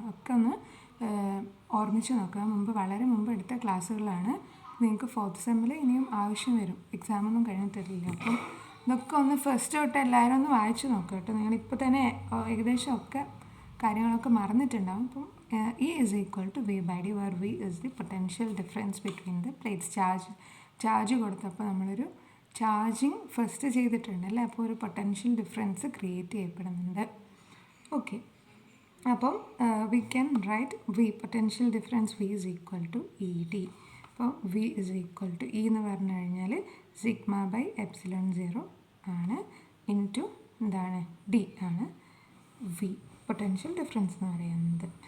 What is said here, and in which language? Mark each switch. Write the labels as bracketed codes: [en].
[ml] ഒക്കെ ഒന്ന് ഓർമ്മിച്ച് നോക്കുക. വളരെ മുമ്പ് എടുത്ത ക്ലാസ്സുകളാണ്. നിങ്ങൾക്ക് 4th സെമ്മിൽ ഇനിയും ആവശ്യം വരും, എക്സാമൊന്നും കഴിഞ്ഞിട്ടില്ല. അപ്പം ഇതൊക്കെ ഒന്ന് ഫസ്റ്റ് തൊട്ട് എല്ലാവരും ഒന്ന് വായിച്ച് നോക്കുക കേട്ടോ. നിങ്ങളിപ്പോൾ തന്നെ ഏകദേശം ഒക്കെ കാര്യങ്ങളൊക്കെ മറന്നിട്ടുണ്ടാകും. [en] അപ്പം E is equal to V/D, where V is the potential difference between the plates. [ml] Charge കൊടുത്തപ്പോൾ നമ്മളൊരു ചാർജിങ് ഫസ്റ്റ് ചെയ്തിട്ടുണ്ടല്ലേ, അപ്പോൾ ഒരു പൊട്ടൻഷ്യൽ ഡിഫറൻസ് ക്രിയേറ്റ് ചെയ്യപ്പെടുന്നുണ്ട്. [en] Okay, അപ്പം we can write V, potential difference V is equal to ED. [ml] അപ്പോൾ [en] V is equal to E [ml] എന്ന് പറഞ്ഞു കഴിഞ്ഞാൽ സിഗ്മ ബൈ എപ്സിലോൺ 0 ആണ് ഇൻറ്റു എന്താണ് ഡി ആണ് വി പൊട്ടൻഷ്യൽ ഡിഫറൻസ് എന്ന് പറയുന്നത്.